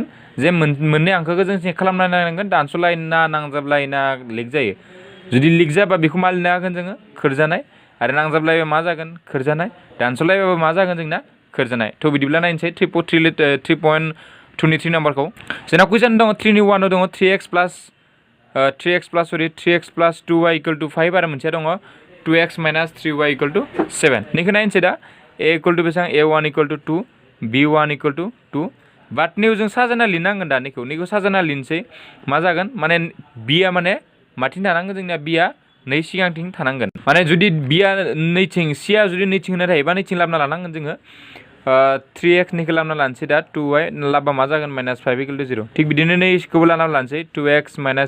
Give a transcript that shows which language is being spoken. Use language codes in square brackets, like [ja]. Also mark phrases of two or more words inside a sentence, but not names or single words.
[brx] जे मोननै हांखोखौ जों चेक खालामनांगोन दानस'लायना नांजाबलायना लिक जायो जुदि लिक जाबा बेखौ मा लिरनो हागोन जोङो खोरजानाय आरो नांजाबलायबा मा जागोन खोरजानाय दानस'लायबाबो मा जागोन जोंना खोरजानाय थ' बिदिब्ला नायनोसै 3.2 नि 3 नाम्बारखौ जोंना कुइसन दङ 3 नि 1 दङ [en] 3x plus 2y equal to 5 [brx] आरो मोनसेया दङ [en] 2x minus 3y equal to 7 [brx] निखौ नायनोसै दा [en] a equal to [brx] बेसेबां [en] a1 equal to 2 [brx] b1 equal to 2 [en] but now [brx] जों साजायना लिरनांगोन दा निखौ साजायना लिरनोसै मा जागोन माने बिया माने माथिं थानांगोन जोंनिया बिया नै सिगांथिं थानांगोन माने जुदि बिया नैथिं सिया जुदि नैथिं होना थायोबा नैथिं लाबोना लानांगोन जोङो 3x निखौ लाबोना लानोसै दा 2y लाबा मा जागोन [en] minus 5 equal to 0 [brx] थिग बिदिनो नैखौबो लाना लानोसै 2x माइनास